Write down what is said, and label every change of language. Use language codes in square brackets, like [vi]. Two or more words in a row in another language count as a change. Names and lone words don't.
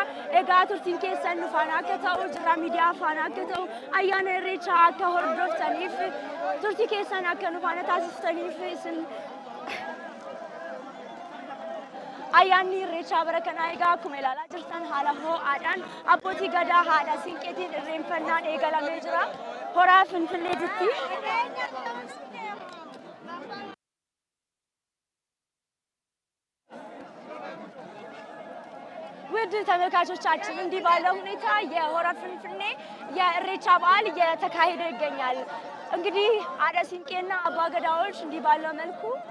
[om] Egaa turtiin keessan nu faana akka ta'u jirra miidiyaa faana akka ta'u ayyaana irreechaa akka hordoftaniif turtii keessan akka nu faana taasiftaniif isin ayyaanni irreechaa bara kanaa egaa akkuma ilaalaa jirtan haala ho'aadhaan abbootii gadaa haadha siinqeetiin irreeffannaan eegalamee jira. [am] Hora Finfinneetti ውድ ተመልካቾቻችን እንዲህ ባለው ሁኔታ የሆራ ፍንፍኔ የእሬቻ በዓል እየተካሄደ ይገኛል። እንግዲህ አደ ሲንቄና አባ ገዳዎች እንዲህ ባለው መልኩ